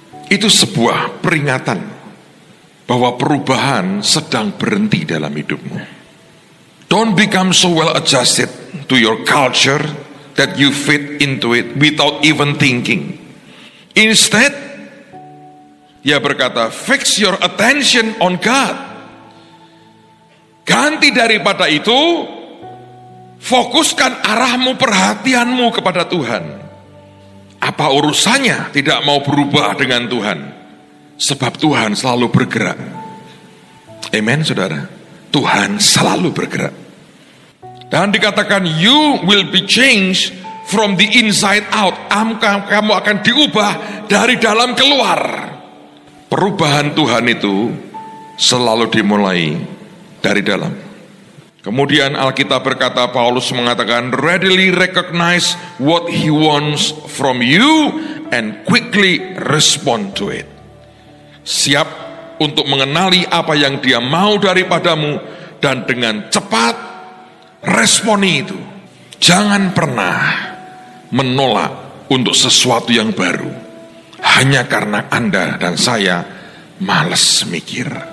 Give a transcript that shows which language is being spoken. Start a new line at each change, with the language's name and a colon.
Indonesian: Itu sebuah peringatan bahwa perubahan sedang berhenti dalam hidupmu.
English: Don't become so well adjusted to your culture that you fit into it without even thinking. Instead,
Indonesian: dia berkata,
English: fix your attention on God.
Indonesian: Ganti daripada itu, fokuskan arahmu, perhatianmu kepada Tuhan. Apa urusannya tidak mau berubah dengan Tuhan? Sebab Tuhan selalu bergerak. Amen, saudara. Tuhan selalu bergerak. Dan dikatakan,
English: you will be changed from the inside out.
Indonesian: Kamu akan diubah dari dalam keluar. Perubahan Tuhan itu selalu dimulai dari dalam. Kemudian Alkitab berkata, Paulus mengatakan,
English: readily recognize what he wants from you and quickly respond to it.
Indonesian: Siap untuk mengenali apa yang dia mau daripadamu dan dengan cepat responi itu. Jangan pernah menolak untuk sesuatu yang baru. hanya karena Anda dan saya malas mikir.